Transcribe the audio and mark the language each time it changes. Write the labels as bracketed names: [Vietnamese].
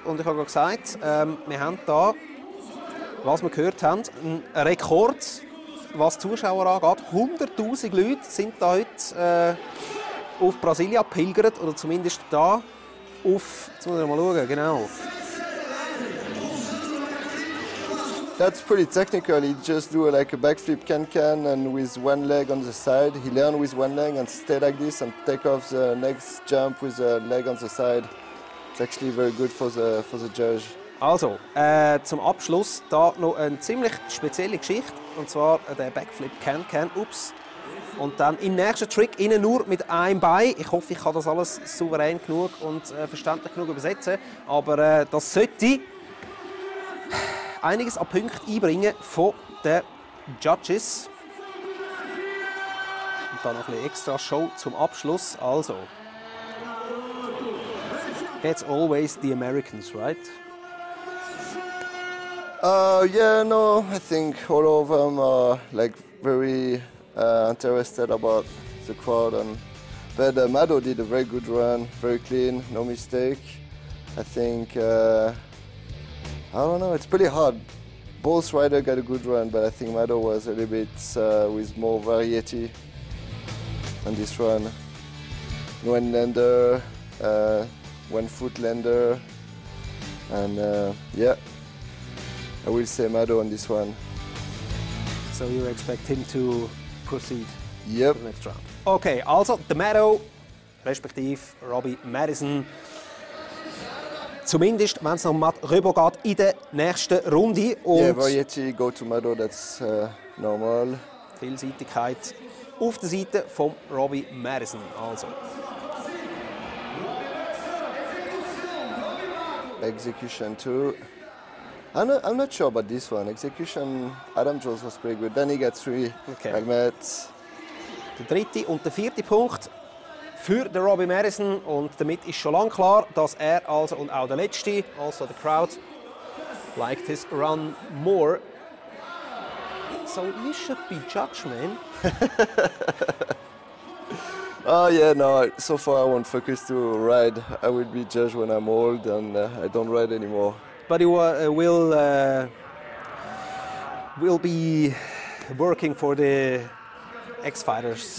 [German] Und ich habe gerade gesagt, wir haben da, was wir gehört haben, einen Rekord, was Zuschauer angeht. 100'000 Leute sind da heute auf Brasilien pilgert, oder zumindest da auf, jetzt muss ich mal schauen, genau. [English] That's pretty technical. He just do like a backflip can and with one leg on the side. He learn with one leg and stay like this and take off the next jump with a leg on the side. It's actually very good for the judge. [German] Also, zum Abschluss da noch eine ziemlich spezielle Geschichte. Und zwar der Backflip Can. Ups. Und dann im nächsten Trick innen nur mit einem Bein. Ich hoffe, ich kann das alles souverän genug und verständlich genug übersetzen. Aber das sollte einiges an Punkten einbringen von den Judges. Und dann noch ein bisschen extra Show zum Abschluss. [English] Also, it's always the Americans, right? Yeah, no, I think all of them are like very interested about the crowd. But Mado did a very good run, very clean, no mistake. I think. I don't know, it's pretty hard. Both riders got a good run, but I think Mado was a little bit with more variety on this run. One lander, 1 foot lander, and yeah, I will say Mado on this one. So you expect him to proceed Yep. to the next round? Okay, [German] also der Mado, respektive Robbie Madison. Zumindest, wenn es noch um Rebaud geht, in der nächsten Runde. Und [English] yeah, variety, go to Mado, that's normal. [German] Vielseitigkeit auf der Seite von Robbie Madison. Also. [English] Execution too. I'm not sure about this one. Execution, Adam Jones was pretty good. Then he got 3 helmets. [German] Der dritte und der vierte Punkt für den Robbie Madison. Und damit ist schon lange klar, dass er also und auch der letzte, also [English] the crowd, liked his run more. So you should be judge, man. Oh yeah, no, so far I won't focus to ride. I will be judged when I'm old and I don't ride anymore. But you will be working for the X-Fighters.